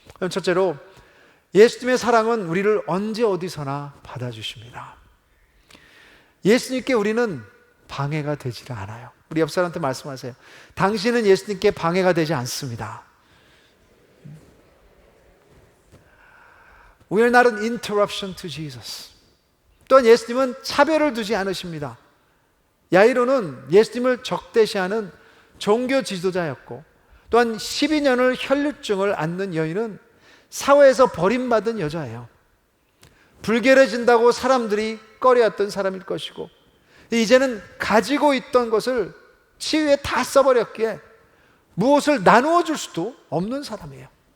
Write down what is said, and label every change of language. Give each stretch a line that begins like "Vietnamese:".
Korean: 첫째로, 예수님의 사랑은 우리를 언제 어디서나 받아주십니다. 예수님께 우리는 방해가 되지 않아요. 우리 옆 사람한테 말씀하세요. 당신은 예수님께 방해가 되지 않습니다.
English: We are not an interruption to Jesus.
Korean: 또한 예수님은 차별을 두지 않으십니다. 야이로는 예수님을 적대시하는 종교 지도자였고, 또한 12년을 혈루증을 앓는 여인은 사회에서 버림받은 여자예요. 불결해진다고 사람들이 꺼려했던 사람일 것이고, 이제는 가지고 있던 것을 치유에 다 써버렸기에 무엇을 나누어 줄 수도 없는 사람이에요.